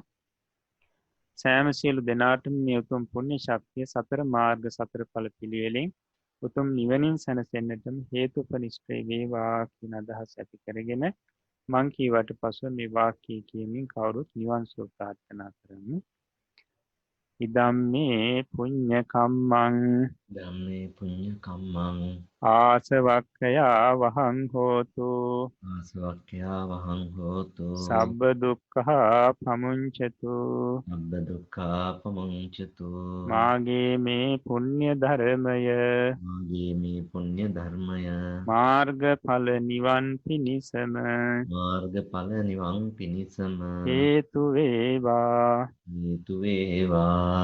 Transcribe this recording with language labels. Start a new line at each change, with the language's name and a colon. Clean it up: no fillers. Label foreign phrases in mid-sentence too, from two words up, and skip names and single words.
Sinhala: සෑම සියලු දෙනාටම මේ උතුම් පුණ්‍ය ශක්තිය සතර මාර්ග සතර ඵල පිළිවෙලින් උතුම් නිවනින් සැනසෙන්නටම හේතුපනිෂ්ඨ වේවා කියන අදහස ඇති කරගෙන මං කීවට පසුව මේ වාක්‍ය කියමින් කවුරුත් නිවන් සුව ප්‍රාර්ථනා කරමු.
Pali: ඉදම්මේ පුඤ්ඤ කම්මං ධම්මේ පුඤ්ඤ කම්මං ආසවක්ඛයා වහං හෝතු ආසවක්ඛ්‍යා වහං හෝතු සබ්බ දුක්ඛා පමුංචතු සබ්බ දුක්ඛා පමුංචතු
Sinhala: මාගේ මේ පුණ්‍ය ධර්මය මාගේ මේ පුණ්‍ය ධර්මය මාර්ගඵල නිවන් පිණිසම මාර්ගඵල නිවන් පිණිසම හේතු වේවා හේතු වේවා